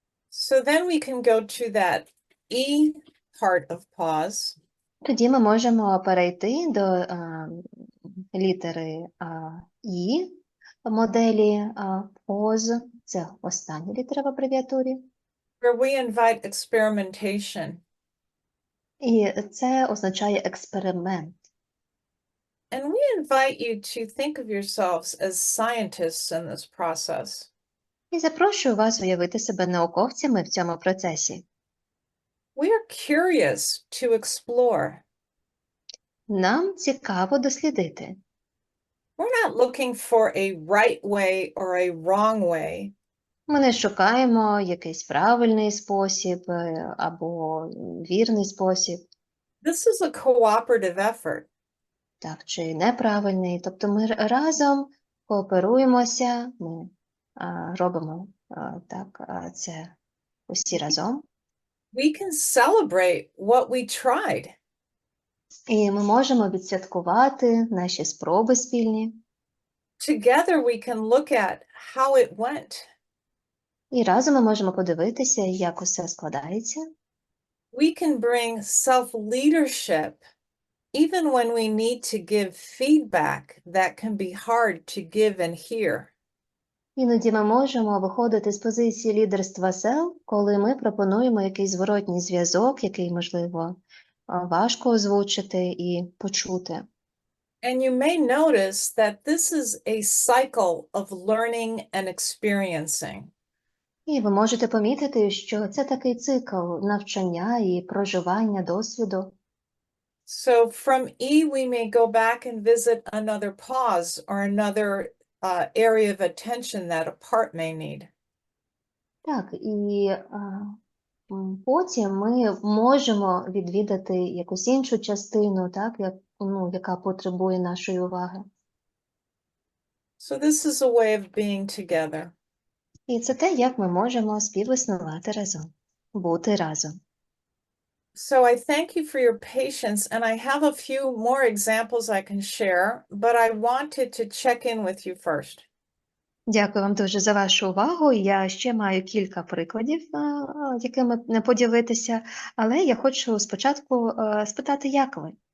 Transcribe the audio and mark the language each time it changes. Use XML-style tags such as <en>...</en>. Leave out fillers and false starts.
<en>So then we can go to that E part of pause.</en> <uk>Тоді ми можемо перейти до літери І, моделі P.A.U.S.E. Це остання літера в абревіатурі.</uk> <en>Where we invite experimentation.</en> <uk>І це означає експеримент.</uk> <en>And we invite you to think of yourselves as scientists in this process.</en> <uk>І запрошую вас уявити себе науковцями в цьому процесі.</uk> <en>We are curious to explore.</en> <uk>Нам цікаво дослідити.</uk> <en>We're not looking for a right way or a wrong way.</en> <uk>Ми не шукаємо якийсь правильний спосіб або вірний спосіб.</uk> <en>This is a cooperative effort.</en> <uk>Так, чи неправильний. Тобто ми разом кооперуємося, ми робимо це усі разом.</uk> <en>We can celebrate what we tried.</en> <uk>І ми можемо відсвяткувати наші спроби спільні.</uk> <en>Together we can look at how it went.</en> <uk>І разом ми можемо подивитися, як усе складається.</uk> <en>We can bring self-leadership even when we need to give feedback that can be hard to give and hear.</en> <uk>Іноді ми можемо виходити з позиції лідерства self, коли ми пропонуємо якийсь зворотній зв'язок, який, можливо, важко озвучити і почути.</uk> <en>And you may notice that this is a cycle of learning and experiencing.</en> <uk>І ви можете помітити, що це такий цикл навчання і проживання досвіду.</uk> <en>So from E, we may go back and visit another pause or another area of attention that a part may need.</en> <uk>Так, і потім ми можемо відвідати якусь іншу частину, так, яка потребує нашої уваги.</uk> <en>So this is a way of being together.</en> <uk>І це те, як ми можемо співіснувати разом, бути разом.</uk> <en>So I thank you for your patience, and I have a few more examples I can share, but I wanted to check in with you first.</en> <uk>Дякую вам дуже за вашу увагу. Я ще маю кілька прикладів, якими не поділитися, але я хочу спочатку спитати, як ви?</uk>